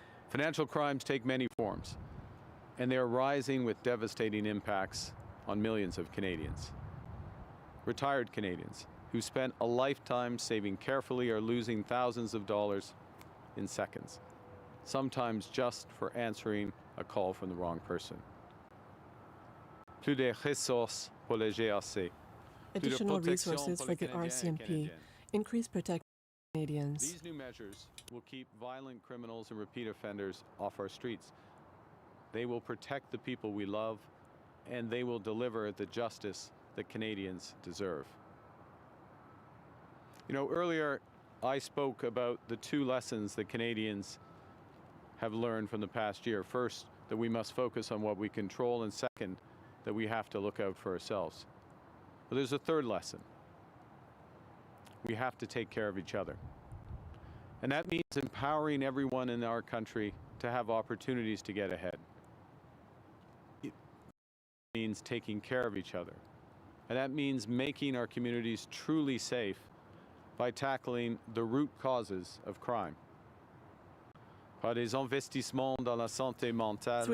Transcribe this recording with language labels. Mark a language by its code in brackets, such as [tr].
[en] Financial crimes take many forms, and they are rising with devastating impacts on millions of Canadians. retired Canadians who spent a lifetime saving carefully are losing thousands of dollars in seconds, sometimes just for answering a call from the wrong person. [fr] Plus de ressources pour les GRC. [en] Additional resources for the RCMP. Increased protection for Canadians. These new measures will keep violent criminals and repeat offenders off our streets. They will protect the people we love, and they will deliver the justice that Canadians deserve. You know, earlier I spoke about the two lessons that Canadians have learned from the past year. First, that we must focus on what we control, and second, that we have to look out for ourselves. But there's a third lesson. We have to take care of each other. And that means empowering everyone in our country to have opportunities to get ahead. It means taking care of each other. And that means making our communities truly safe by tackling the root causes of crime. [fr] Par des investissements dans la santé mentale,